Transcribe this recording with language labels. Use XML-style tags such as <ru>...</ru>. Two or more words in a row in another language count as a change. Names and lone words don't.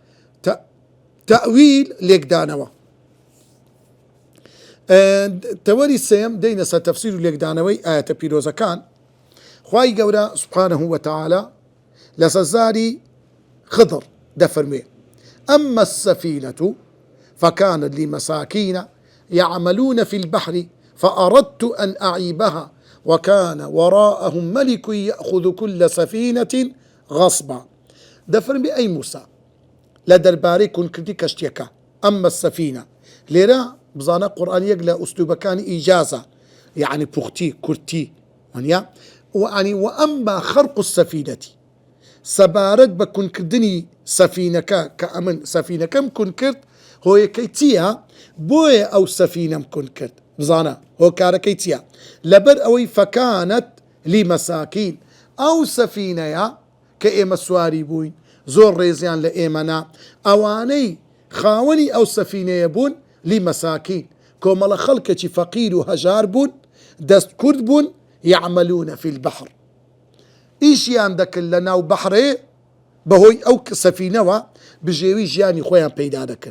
<ckb>تەویل لێکدانەوە. تەوەری سێم دەینە سەر تەفسیر و لێکدانەوەی ئاەتە پیرۆزەکان. خوای گەورە</ckb> <ar>سوبحانەه وتەعالە</ar> <ckb>لەسەر زاری خضر دەفەرمێ</ckb> <ar>ئەمە السەفینەة فكانت لمساكين يعملون في البحر فأردت أن أعيبها وكان وراءهم ملك يأخذ كل سفينة غصبا.</ar> <ckb>دەفەرمێ ئەی موسا لە دەربارەی کونکردی کەشتیەکە</ckb> <ar>ئەمە السەفینە.</ar> <ckb>لێرە بزانە قورئان یەک لە ئوسلوبەکانی ئیجازە، یعنی پوختی کورتی وانیا وعنی</ckb> <ar>وأما خرق السفينة</ar> <ckb>سەبارەت بە کونکردنی سەفینەکە کە ئەمن سەفینەکەم کون کرد هۆیەکەی چییە؟ بۆیە ئەو سەفینەم کون کرد. بزانە هۆکارەکەی چییە؟ لەبەر ئەوەی</ckb> <ar>فەکانەت لی مەساکین</ar> <ckb>ئەو سەفینەیە کە ئێمە سواری بووین زۆر ڕێزیان لە ئێمەنا ئەوانەی خاوەنی ئەو سەفینەیە بوون</ckb> <ar>لی مەساکین</ar> <ckb>کۆمەڵە خەڵکێکی فەقیر و هەژار بوون، دەست کورد بوون،</ckb> <ar>یعملونە فی البحر</ar> <ckb>ئیشیان دەکرد لە ناو بەحرێ بەهۆی ئەو سەفینەوە بژێوی ژیانی خۆیان پەیدا دەکرد.</ckb>